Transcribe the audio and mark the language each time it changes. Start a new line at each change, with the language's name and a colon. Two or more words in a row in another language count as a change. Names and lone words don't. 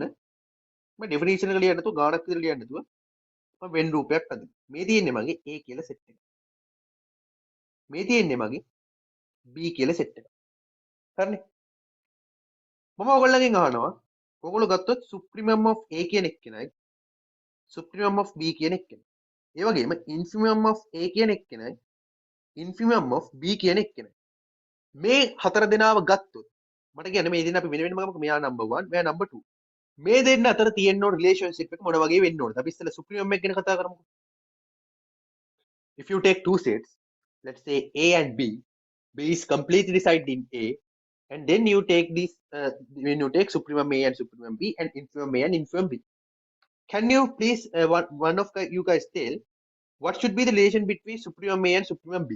Sinhala: මම ඩෙෆිනිෂන් එක ලියන්න නැතුව ගානක් විතර ලියන්න නැතුව මම වෙන් රූපයක් හදනවා. මේ තියෙන්නේ මගේ A කියලා සෙට් එක. මේ තියෙන්නේ මගේ B කියලා සෙට් එක. හරිනේ. මම ඔයගොල්ලන්ගෙන් අහනවා ඔයගොල්ලෝ ගත්තොත්
English: supremum of A
Sinhala: කියන එක්කෙනයි
English: supremum of B
Sinhala: කියන එක්කෙනයි. ඒ වගේම
English: infimum of A
Sinhala: කියන එක්කෙනයි
English: infimum of B
Sinhala: කියන එක්කෙනයි. මේ හතර දෙනාව ගත්තොත් මට කියන්නේ මේ දෙන්න අපි වෙන වෙනම ගමු. මෙයා number 1 මෙයා number 2. මේ දෙන්න අතර තියෙන රිලේෂන්ෂිප් එක මොන වගේ වෙන්න ඕනද? අපි ඉස්සෙල්ලා supremum එක ගැන කතා කරමුකෝ.
English: If you take two sets, let's say A and B, B is completely resided in A, and then you take this when you take supremum A and supremum B and infimum A and infimum B. Can you please one of you guys tell what should be the relation between supremum A and supremum B?